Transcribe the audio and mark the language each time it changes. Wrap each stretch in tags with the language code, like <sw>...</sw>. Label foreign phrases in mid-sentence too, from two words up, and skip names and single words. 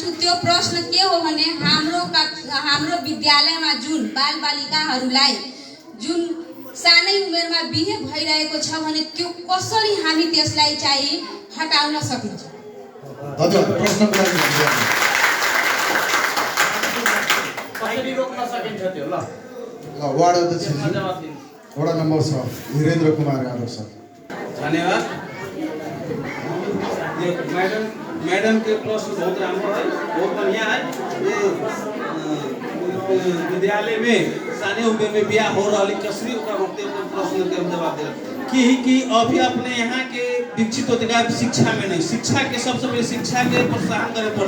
<ne>त्यो प्रश्न के हो भने हाम्रो विद्यालयमा जुन बालबालिकाहरूलाई जुन सानै उमेरमा बिहे भइरहेको छ भने त्यो कसरी हामी त्यसलाई चाहिँ हटाउन सकिन्छ? कसरी रोक्न सकिन्छ त्यो? ल वार्ड अध्यक्ष वडा नंबर 6 वीरेंद्र कुमार यादव सर। धन्यवाद।</ne> <hi>मैडम के प्रश्न बहुत राम्रो है, बहुत बढ़िया है। ये विद्यालय में साने उम्र में ब्याह हो रहा कसरी रोकते प्रश्न के जवाब दे कि अभी अपने यहाँ के विकसित होते शिक्षा में नहीं, शिक्षा के सबसे पहले शिक्षा के प्रोत्साहन करे पड़े।</hi>